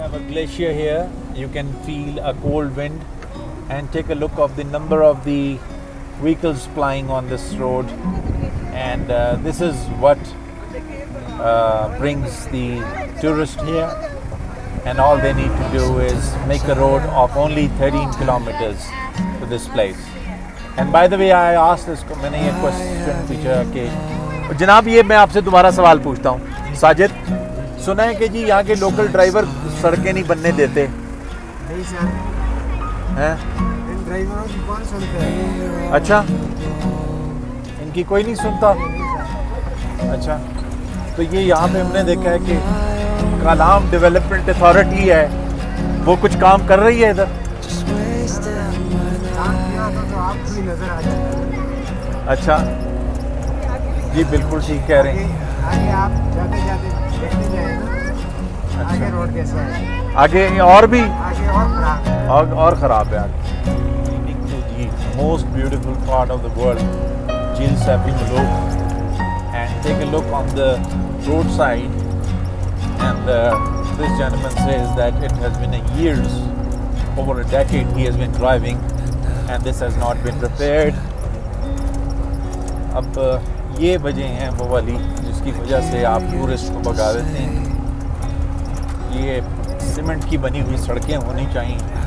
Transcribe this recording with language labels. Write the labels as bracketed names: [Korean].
[English] Glacier here, you can feel a cold wind, and take a look of the number of the vehicles plying on this road, and this is what brings the tourist here, and all they need to do is make a road of only 13 kilometers to this place. And by the way, I asked this, [Hindi] मैंने ये question पूछा कि जनाब, ये मैं आपसे दोबारा सवाल पूछता हूँ. साजिद, सुना है कि जी यहाँ के लोकल ड्राइवर सड़कें नहीं बनने देते हैं? इन ड्राइवरों की कौन सुनता है? अच्छा, इनकी कोई नहीं सुनता. अच्छा, तो ये यहाँ पे हमने देखा है कि कलाम डेवलपमेंट अथॉरिटी है, वो कुछ काम कर रही है इधर. काम किया तो आपको भी नजर आ जाएगा. अच्छा, जी बिल्कुल ठीक कह रहे हैं। आगे आप जाते जाते देखते जाए ना, आगे रोड कैसा है, आगे और भी आगे और खराब है। और ख़राब है आगे। [English] The most beautiful part of the world, Jil Saifi Maluk, and take a look on the roadside, and this gentleman says that it has been years, over a decade he has been driving, and this has not been repaired. [Hindi] अब ये वजह हैं वो वाली जिसकी वजह से आप टूरिस्ट को भगा देते हैं। ये सीमेंट की बनी हुई सड़कें होनी चाहिए।